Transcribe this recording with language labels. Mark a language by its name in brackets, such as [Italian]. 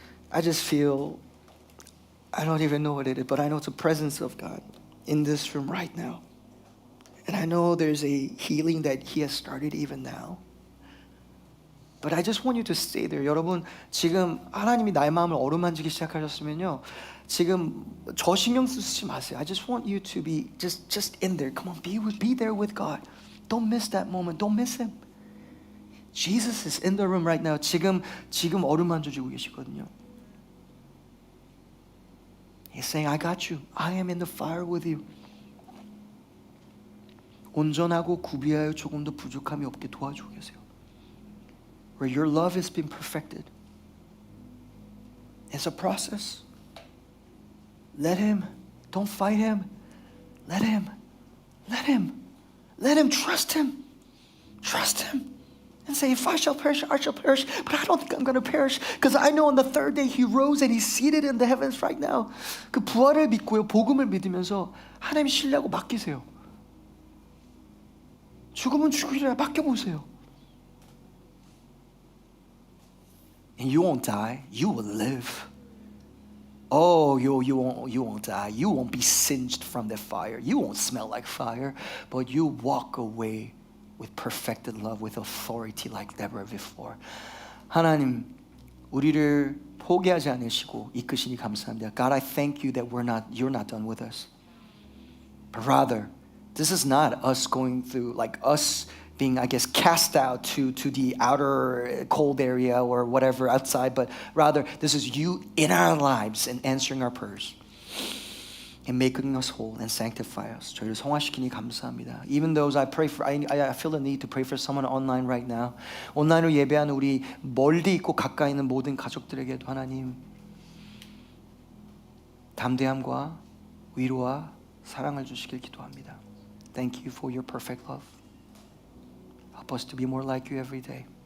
[English] I just feel, I don't even know what it is, but I know it's the presence of God in this room right now. And I know there's a healing that He has started even now. But I just want you to stay there. [Korean] 여러분, 지금 하나님이 나의 마음을 어루만지기 시작하셨으면요. 지금 저 신경 쓰지 마세요. [English] I just want you to be just in there. Come on, be there with God. Don't miss that moment. Don't miss Him. Jesus is in the room right now. [Korean] 지금 어루만져주고 계시거든요. [English] He's saying, I got you. I am in the fire with you. [Korean] 온전하고 구비하여 조금도 부족함이 없게 도와주고 계세요. [English] Where your love has been perfected. It's a process. Let Him. Don't fight Him. Let Him. Let Him. Let Him. Trust Him. Trust Him. And say, if I shall perish, I shall perish. But I don't think I'm going to perish. Because I know on the third day He rose and He's seated in the heavens right now. [Korean] 그 부활을 믿고요. 복음을 믿으면서 하나님 신뢰하고 맡기세요. 죽으면 죽으리라 맡겨보세요. [English] And you won't die, you will live. Oh, you won't die. You won't be singed from the fire. You won't smell like fire, but you walk away with perfected love, with authority like never before. [Korean] 하나님, 우리를 포기하지 않으시고 이끄시니 감사합니다. [English] God, I thank you that you're not done with us. But rather, this is not us going through, like us being, I guess, cast out to the outer cold area or whatever outside, but rather this is you in our lives and answering our prayers and making us whole and sanctify us. [Korean] 저희를 성화시키니 감사합니다. [English] Even those I feel the need to pray for someone online right now. [Korean] 온라인으로 예배하는 우리 멀리 있고 가까이 있는 모든 가족들에게도 하나님 담대함과 위로와 사랑을 주시길 기도합니다. [English] Thank you for your perfect love. Help us to be more like you every day.